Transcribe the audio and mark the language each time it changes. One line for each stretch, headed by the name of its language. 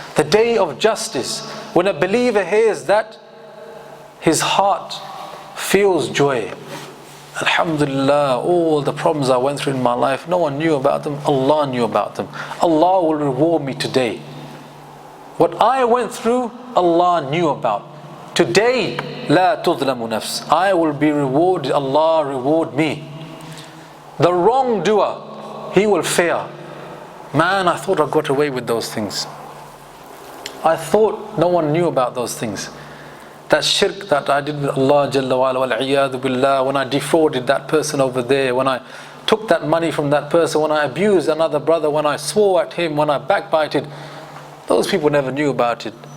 English: The day of justice. When a believer hears that, his heart feels joy. Alhamdulillah, all the problems I went through in my life, no one knew about them, Allah knew about them. Allah will reward me today. What I went through, Allah knew about. Today,
Arabic: لا تظلم نفس.
English: I will be rewarded, Allah reward me. The wrongdoer, he will fear. Man, I thought I got away with those things. I thought no one knew about those things. That shirk that I did with Allah Jalla wa ala wal iyadhu billah, when I defrauded that person over there, when I took that money from that person, when I abused another brother, when I swore at him, when I backbited, those people never knew about it.